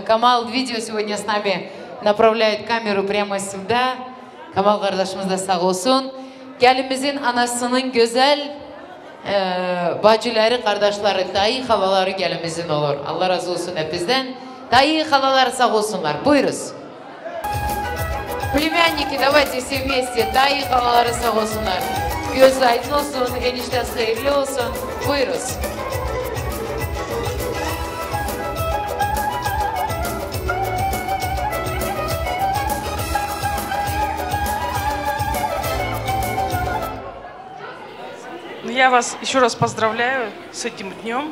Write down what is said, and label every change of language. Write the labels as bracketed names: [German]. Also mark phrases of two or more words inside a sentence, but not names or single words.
[Russian] Камал видео сегодня с нами направляет камеру прямо сюда. [Turkish] Камал kardeşimiz de sağ olsun. Gelimizin anasının güzel bacıları, kardeşleri, dayı halaları gelimizin olur. Allah razı olsun hepinizden. Dayı halalar sağ olsunlar. Buyuruz. [Russian] Племянники, давайте все вместе. [Turkish] Dayı halaları sağ olsunlar. Göz aydın olsun, eniştesi hayırlı olsun. Buyuruz. [Russian] Я вас еще раз поздравляю с этим днем.